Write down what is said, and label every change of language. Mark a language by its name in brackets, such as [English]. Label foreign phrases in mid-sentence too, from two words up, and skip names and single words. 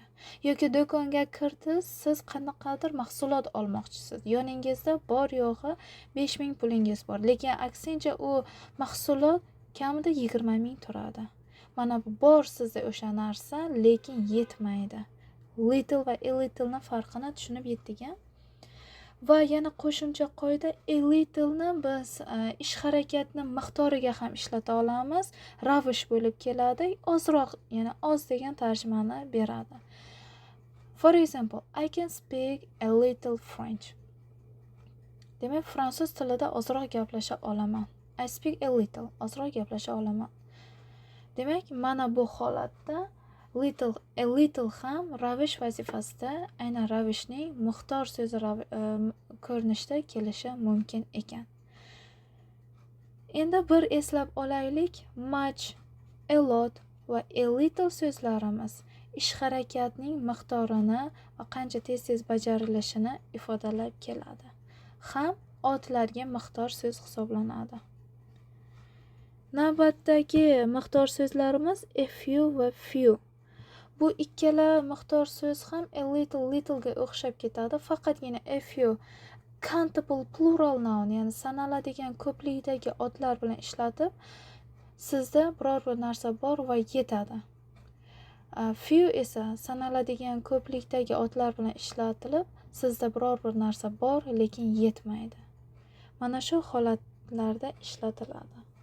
[Uzbek] Yoki do'konga kirdingiz, siz qanaqadir mahsulot olmoqchisiz. Yoningizda bor yo'g'i 5000 pulingiz bor, lekin aksincha u mahsulot kamida 20000 turadi. Mana bu bor sizda o'sha narsa, lekin yetmaydi. Little va [English] a little [Uzbek] ning farqini tushunib yetdik. Va yana qo'shimcha qoida, [English] a little [Uzbek] ni biz ish harakatni miqdoriga ham ishlata olamiz. Ravish bo'lib keladi, ozroq, ya'ni oz degan tarjimani beradi. [English] For example, I can speak a little French. [Uzbek] Demak, fransuz tilida ozroq gaplasha olaman. [English] I speak a little, [Uzbek] ozroq gaplasha olaman. Demak, mana bu holatda a little ham ravish vazifasida aynan ravishning miqdor so'zi ko'rinishda kelishi mumkin ekan. Endi bir eslab olaylik, [English] much, a lot [Uzbek] va [English] a little [Uzbek] so'zlarimiz ish harakatning miqdorini va qancha tez-tez bajarilishini ifodalab keladi. Ham otlarga miqdor so'z hisoblanadi. Navbatdagi miqdor so'zlarimiz [English] a few [Uzbek] va few. Bu ikkala miqdor so'z ham [English] a little [Uzbek] ga o'xshab ketadi, faqatgina [English] a few countable plural noun, [Uzbek] ya'ni sanaladigan ko'plikdagi otlar bilan ishlatib, sizda biror bir narsa bor va yetadi. Few esa sanaladigan ko'plikdagi otlar bilan ishlatilib, sizda biror bir narsa bor, lekin yetmaydi. Mana shu holatlarda ishlatiladi.